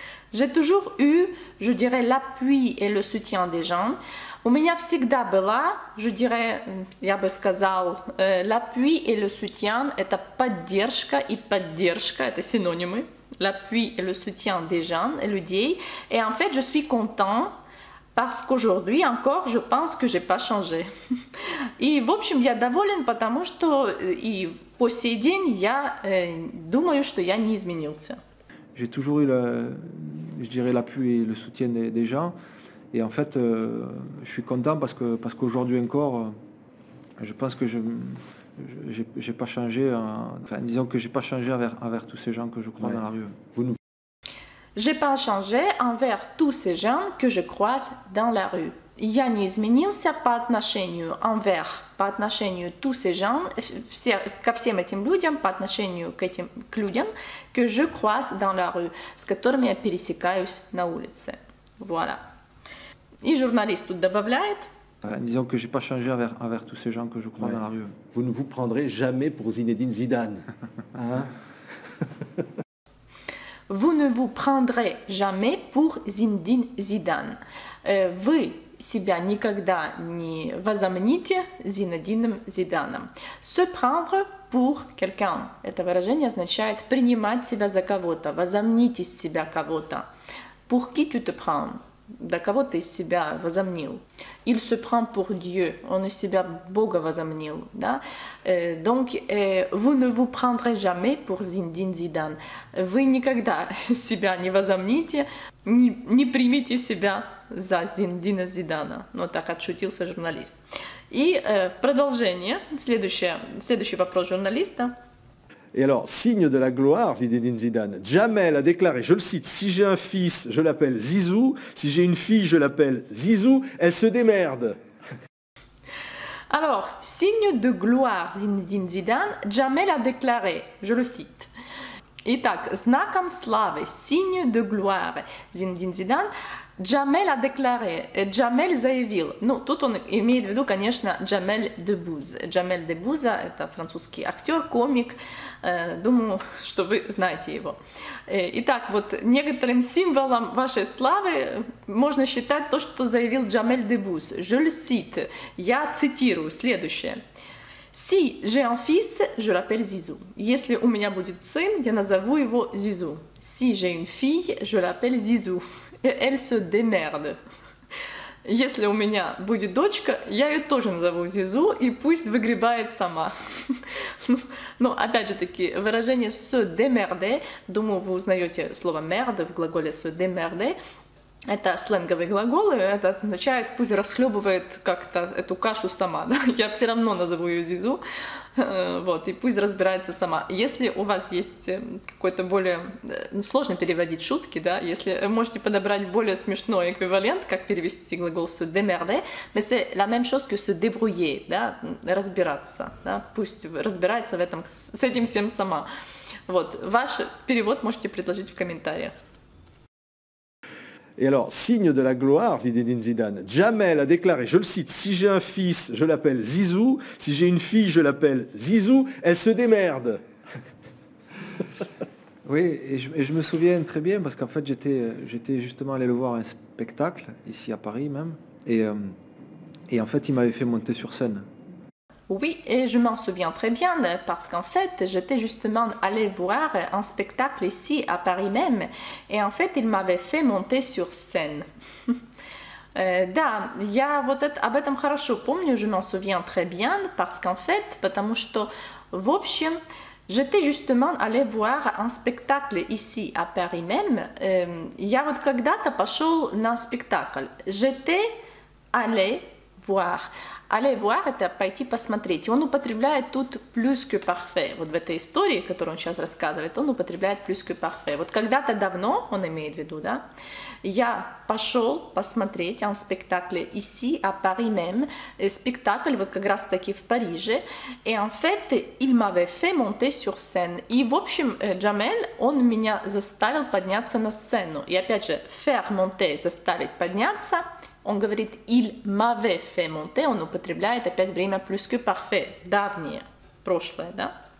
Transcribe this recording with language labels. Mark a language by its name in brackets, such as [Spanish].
[French] J'ai toujours eu, je dirais, l'appui et le soutien des gens. [Russian] У меня всегда была, [French] je dirais, [Russian] я бы сказал, [French] l'appui et le soutien, [Russian] это поддержка и поддержка, это синонимы. [French] L'appui et le soutien des gens, [Russian] людей. [French] Et en fait, je suis content parce qu'aujourd'hui encore, je pense que j'ai pas changé. [Russian] И, в общем, я доволен, потому что и по сей день я думаю, что я не изменился. [French] J'ai toujours eu, je dirais, l'appui et le soutien des gens. Et en fait, je suis content parce qu'aujourd'hui encore, je pense que j'ai pas changé, enfin disons que j'ai pas changé envers tous ces gens que je croise dans la rue. J'ai pas changé envers tous ces gens que je croise dans la rue. [Russian] Я не изменился по отношению по отношению [French] tous ces gens, [Russian] ко всем этим людям, по отношению к людям, [French] que je croise dans la rue, [Russian] с которыми я пересекаюсь на улице. [French] Voilà. [Russian] И журналист тут добавляет. [French] Disons que j'ai pas changé envers tous ces gens que je croise dans la rue. Vous ne vous prendrez jamais pour Zinedine Zidane. Hein? Vous ne vous prendrez jamais pour Zinedine Zidane. [Russian] Вы себя никогда не возомните Зинедином Зиданом. [French] Se prendre pour quelqu'un. [Russian] Это выражение означает принимать себя за кого-то, возомнить из себя кого-то. [French] Pour qui tu te prends? [Russian] Да кого ты из себя возомнил? [French] Il se prend pour Dieu. [Russian] Он из себя Бога возомнил. Да? [French] Donc, vous ne vous prendrez jamais pour Zinedine Zidane. [Russian] Вы никогда себя не возомните, не примите себя за Зиндина Зидана. Ну, так отшутился журналист. И продолжение, следующий вопрос журналиста. [French] Et alors, signe de la gloire, Zinedine Zidane, Jamel a déclaré, je le cite, si j'ai un fils, je l'appelle Zizou, si j'ai une fille, je l'appelle Zizou, elle se démerde. Alors, signe de gloire, Zinedine Zidane, Jamel a déclaré, je le cite, [Russian] Итак, знаком славы, [French] signe de gloire, [Russian] Зинедин Зидан, Джамель [French] a déclaré, [Russian] Джамель заявил. Ну, тут он имеет в виду, конечно, Джамель Дебуз. Джамель Дебуза – это французский актер, комик. Думаю, что вы знаете его. Итак, вот некоторым символом вашей славы можно считать то, что заявил Джамель Дебуз. [French] Je le cite. [Russian] Я цитирую следующее. [French] Si j'ai un fils, je l'appelle Zizou. [Russian] Если у меня будет сын, я назову его Zizou. [French] Si j'ai une fille, je l'appelle Zizou. Et elle se démerde. [Russian] Если у меня будет дочка, я ее тоже назову Зизу, и пусть выгребает сама. Но опять же таки, выражение se démerder, думаю, вы узнаете слово merde в глаголе se démerder. Это сленговый глагол, и это означает, пусть расхлебывает как-то эту кашу сама. Да? Я все равно назову ее Зизу, вот, и пусть разбирается сама. Если у вас есть какой-то более... Сложно переводить шутки, да? Если можете подобрать более смешной эквивалент, как перевести глагол se démerder, [French] mais c'est la même chose que se débrouiller, [Russian] да? Разбираться. Да? Пусть разбирается в этом, с этим всем сама. Вот. Ваш перевод можете предложить в комментариях. [French] Et alors, signe de la gloire, Zinedine Zidane, Jamel a déclaré, je le cite, si j'ai un fils, je l'appelle Zizou, si j'ai une fille, je l'appelle Zizou, elle se démerde. Oui, et je me souviens très bien, parce qu'en fait, j'étais justement allé le voir à un spectacle, ici à Paris même, et en fait, il m'avait fait monter sur scène. Oui, et je m'en souviens très bien parce qu'en fait, j'étais justement allée voir un spectacle ici à Paris même et en fait, il m'avait fait monter sur scène. [Russian] Да, я вот об этом хорошо помню, [French] je m'en souviens très bien parce qu'en fait, [Russian] потому что, в общем, [French] j'étais justement allée voir un spectacle ici à Paris même. [Russian] Я вот когда-то пошел на спектакль. [French] J'étais allée voir. [Russian] Aller voir – это пойти посмотреть. И он употребляет тут plus que parfait. Вот в этой истории, которую он сейчас рассказывает, он употребляет plus que parfait. Вот когда-то давно, он имеет в виду, да, я пошел посмотреть [French] un spectacle ici, à Paris même. [Russian] Спектакль вот как раз-таки в Париже. [French] Et en fait, il m'avait fait monter sur scène. [Russian] И, в общем, Джамель, он меня заставил подняться на сцену. И опять же, faire monter – заставить подняться – он говорит [French] «il m'avait fait monter», [Russian] он употребляет опять время plus que parfait, давнее, прошлое, да?